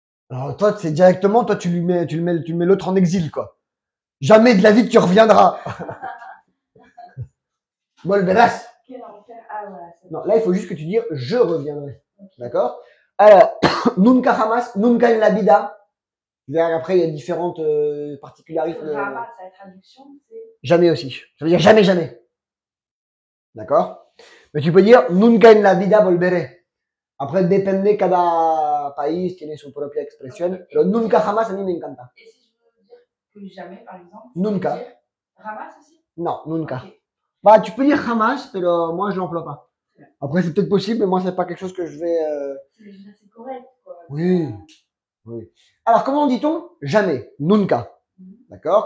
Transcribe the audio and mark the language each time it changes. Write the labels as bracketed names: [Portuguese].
[French] Alors toi, c'est directement, toi tu mets l'autre en exil, quoi. Jamais de la vie que tu reviendras. [Spanish] Volverás. [French] Quel enfer. Ah voilà. Non, là il faut juste que tu dises je reviendrai. Okay. D'accord? [Spanish] Alors, nunca jamás, nunca en la vida. [French] Après, il y a différentes particularités. Jamás, la traduction, c'est jamais aussi. Ça veut dire jamais, jamais. D'accord? Mais tu peux dire [Spanish] nunca en la vida volveré. Après, depende cada país tiene su propia expresión. Okay. Pero nunca jamás a mí me encanta. [French] Et si je veux dire que jamais, par exemple, [Spanish] nunca. [French] Dire jamás aussi? Non, nunca. Okay. Bah, tu peux dire jamás, pero moi je l'emploie pas. Après, c'est peut-être possible, mais moi, c'est pas quelque chose que je vais... C'est correct, quoi. Oui, oui. Alors, comment dit-on jamais? Nunca. D'accord?